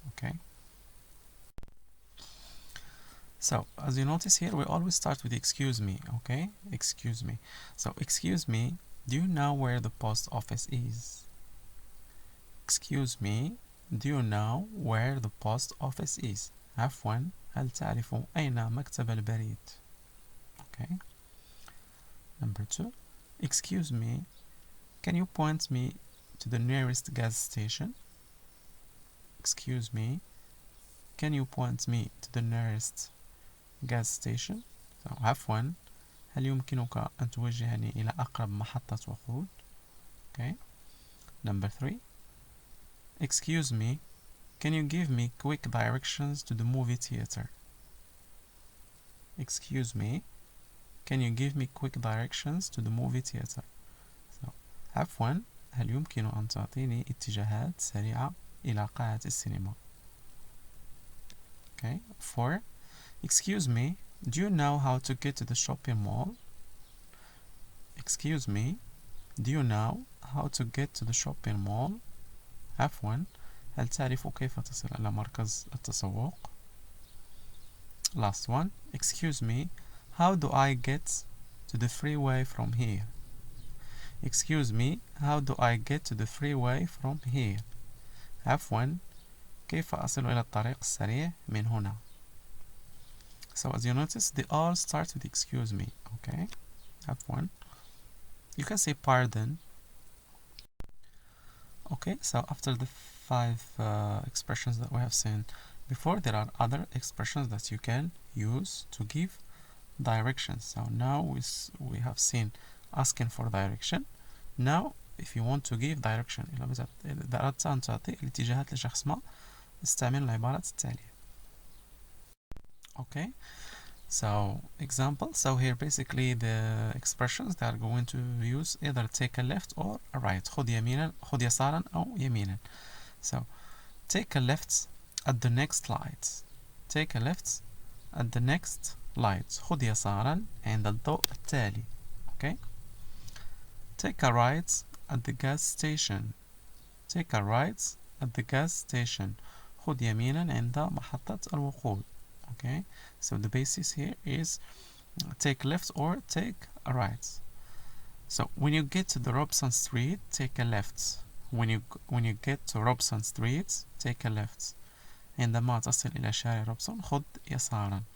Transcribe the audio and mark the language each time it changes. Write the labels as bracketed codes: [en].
[en] okay, so as you notice here, we always start with excuse me. okay, excuse me. So excuse me, do you know where the post office is? Excuse me, do you know where the post office is? [ar] عفوا، هل تعرف أين مكتب البريد? [en] okay. Number 2, excuse me, can you point me to the nearest gas station? Excuse me, can you point me to the nearest gas station? [ar] so عفوا، هل يمكنك أن توجهني إلى أقرب محطة وقود؟ okay. [en] Number 3, excuse me, can you give me quick directions to the movie theater? Excuse me, can you give me quick directions to the movie theater? [ar] so عفوا، هل يمكن أن تعطيني اتجاهات سريعة إلى قاعة السينما؟ okay. [en] 4, excuse me, do you know how to get to the shopping mall? Excuse me, do you know how to get to the shopping mall? [ar] عفوا، هل تعرف كيف تصل إلى مركز التسوق؟ [en] Last one, excuse me, how do I get to the freeway from here? Excuse me, how do I get to the freeway from here? [ar] عفوا، كيف أصل إلى الطريق السريع من هنا؟ [en] So as you notice, they all start with excuse me. okay, عفوا. You can say pardon. okay, so after the 5 expressions that we have seen before there are other expressions that you can use to give directions. So now we have seen asking for direction. Now if you want to give direction [ar] إذا أردت أن تعطي الاتجاهات لشخص ما استعمل العبارات التالية. [en] Okay, so example. So here basically the expressions that are going to use either take a left or a right. [ar] خذ يمينا خذ يسارا أو يمينا. [en] So take a left at the next light. Take a left at the next light. [ar] خذ يسارا عند الضوء التالي. [en] Okay. Take a right at the gas station. Take a right at the gas station. [ar] خذ يمينا عند محطة الوقود. [en] Okay. So the basis here is take left or take a right. So when you get to the Robson Street, take a left. When you get to Robson Street, take a left. [ar] عندما تصل إلى شارع روبسون خذ يسارا.